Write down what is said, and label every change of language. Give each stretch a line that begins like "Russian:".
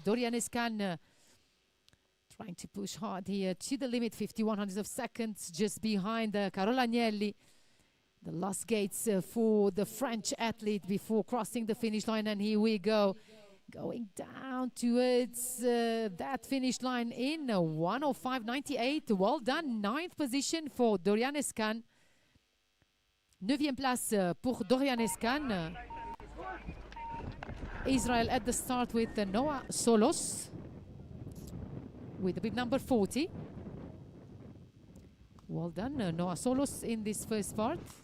English: Doriane Escan trying to push hard here to the limit, 51 hundredths of seconds just behind Carola Agnelli. The last gates for the French athlete before crossing the finish line, and here we go, going down towards that finish line in 105.98. Well done, 9th position for Doriane Escan.
French: 9e place pour Doriane Escan.
English: Israel at the start with Noah Solos with the bib number 40. Well done, Noah Solos in this first part.